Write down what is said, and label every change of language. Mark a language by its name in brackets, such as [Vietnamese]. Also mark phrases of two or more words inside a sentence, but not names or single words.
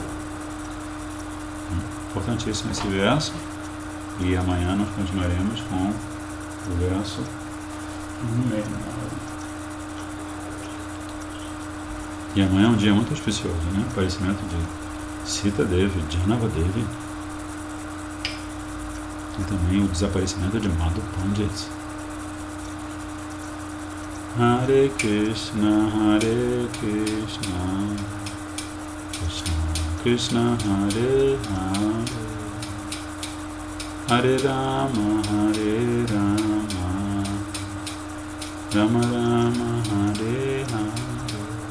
[Portuguese] Importantíssimo esse verso, e amanhã nós continuaremos com o verso no meio. E amanhã é um dia muito auspicioso, né? O aparecimento de Sita Devi, Janava Devi, e também o desaparecimento de Madhu Pandit. [Sanskrit] हरे कृष्ण कृष्ण कृष्ण हरे हरे हरे राम राम राम हरे हरे,